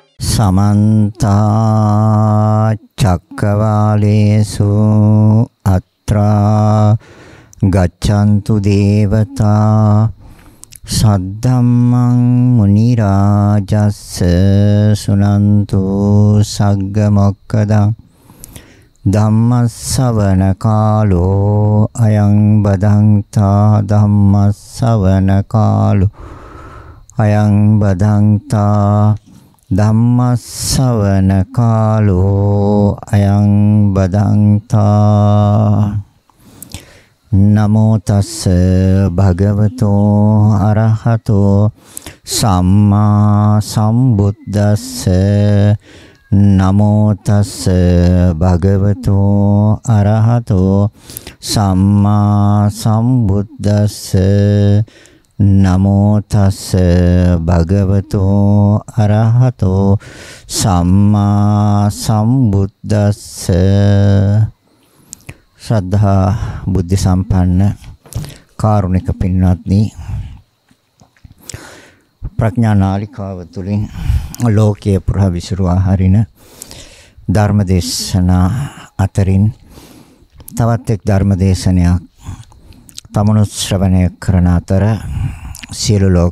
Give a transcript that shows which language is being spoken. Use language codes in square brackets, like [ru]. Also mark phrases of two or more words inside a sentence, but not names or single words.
[pi] समन्ता चक्रवालेषु अत्रा गच्छन्तु देवता सद्धम्मं मुनिराजस्य सुनन्तु सग्गमोक्खदं धम्मश्रवण कालो अयं बदन्ता धम्मश्रवण कालो अयं बदन्ता ධම්මස්සවන කාලෝ අයං බදන්තා නමෝ තස්ස භගවතෝ අරහතෝ සම්මා සම්බුද්දස්ස නමෝ තස්ස භගවතෝ අරහතෝ සම්මා සම්බුද්දස්ස නමෝ තස්ස භගවතෝ අරහතෝ සම්මා සම්බුද්දස්ස. [si] ශ්‍රද්ධා බුද්ධ සම්පන්න කාරුණික පින්වත්නි, ප්‍රඥා නාලිකාව තුළින් ලෝකයේ පුරා විසිරුවා හරින ධර්ම දේශනා අතරින් තවත් එක් ධර්ම දේශනයක් තමනුත් ශ්‍රවණය කරන අතර සියලු